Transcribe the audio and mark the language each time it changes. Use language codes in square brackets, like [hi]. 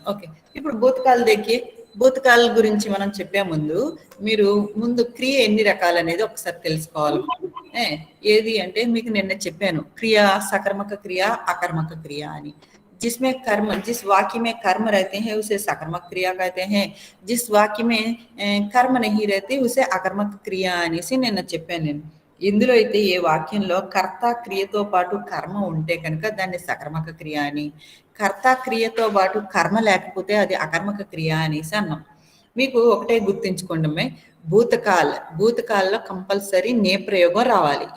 [te] Okay ఇప్పుడు భూతకాల గురించి మనం చెప్పే ముందు మీరు క్రియ ఎన్ని రకాలు అనేది ఒకసారి తెలుసుకోవాలి. ఏది అంటే మీకు నిన్న చెప్పాను క్రియ सकर्मक क्रिया अकर्मक क्रिया అని. [hi] जिसमें कर्म जिस वाक्य में कर्म रहते हैं उसे सकर्मक क्रिया कहते हैं. जिस वाक्य में कर्म नहीं रहते उसे अकर्मक क्रिया [te] అనేసి నిన్న చెప్పాను నేను. ఇందులో అయితే ఏ వాక్యంలో కర్త క్రియతో పాటు కర్మ ఉంటే కనుక దాన్ని సకర్మక క్రియ అని, కర్త క్రియతో పాటు కర్మ లేకపోతే అది అకర్మక క్రియ అనేసి అన్నాం. మీకు ఒకటే గుర్తుంచుకోండి అమ్మాయి, భూతకాల్లో కంపల్సరీ నే ప్రయోగం రావాలి.